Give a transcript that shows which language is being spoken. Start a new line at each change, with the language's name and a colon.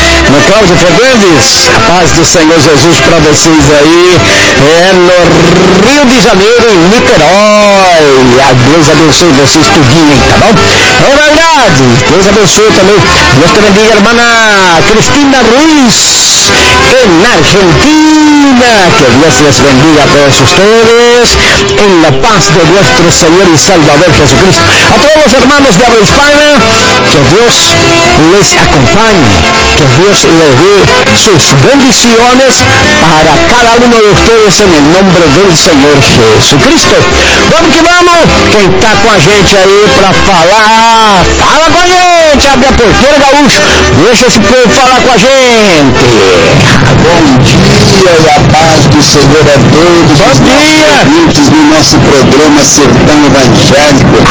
Portuguese: No Cláudio Fernandes, a paz do Senhor Jesus pra vocês aí. É no Rio de Janeiro, em Niterói. A Deus abençoe vocês tudinho, tá bom? É verdade. Deus abençoe também nossa amiga irmã Cristina Ruiz.
Spanish: En Argentina, que Dios les bendiga a todos ustedes, en la paz de nuestro Señor y Salvador Jesucristo. A todos los hermanos de habla hispana, que Dios les acompañe, que Dios les dé sus bendiciones para cada uno de ustedes en el nombre del Señor Jesucristo.
Portuguese: Vamos que vamos, quem está com a gente aí para falar, fala com a gente, abre a porteira gaúcho, deixa esse povo falar com a gente. Bom dia e a paz do Senhor a todos. Bom dia! Ouvintes do nosso programa Sertão Evangélico.